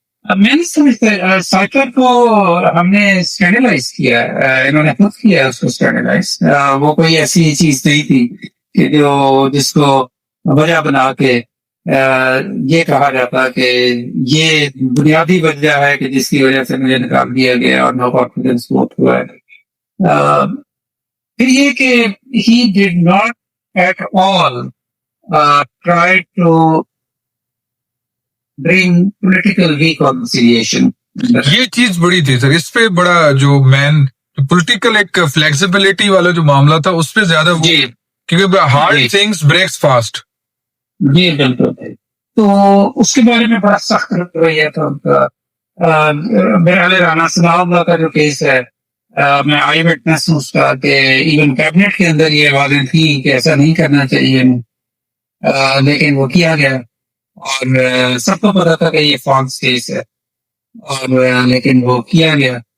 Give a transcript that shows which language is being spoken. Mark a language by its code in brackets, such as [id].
[ur] میں نہیں سمجھتا سائفر کو ہم نے اسٹینڈرڈائز کیا، انہوں نے خود کیا اس کو اسٹینڈرڈائز. وہ کوئی ایسی چیز نہیں تھی کہ جس کو وجہ بنا کے یہ کہا جاتا کہ یہ بنیادی وجہ ہے کہ جس کی وجہ سے مجھے نکال دیا گیا اور نو کانفیڈنس ووٹ ہوا ہے. پھر یہ کہ [en] he did not at all try to bring political reconciliation. [ur] یہ چیز بڑی تھی سر، اس پہ بڑا جو مین پولیٹیکل ایک فلیکسیبلٹی والا جو معاملہ تھا اس پہ زیادہ وہ، کیونکہ [en] Hard things breaks fast. [ur] جی بالکل. تو اس کے بارے میں بڑا سخت رویہ تھا ان کا. میرا رانا ثناء اللہ کا جو کیس ہے، میں آئی وٹنس ہوں اس کا، کہ ایون کیبنٹ کے اندر یہ آوازیں تھیں کہ ایسا نہیں کرنا چاہیے، لیکن وہ کیا گیا، اور سب کو پتا تھا کہ یہ فالس کیس ہے، اور لیکن وہ کیا گیا.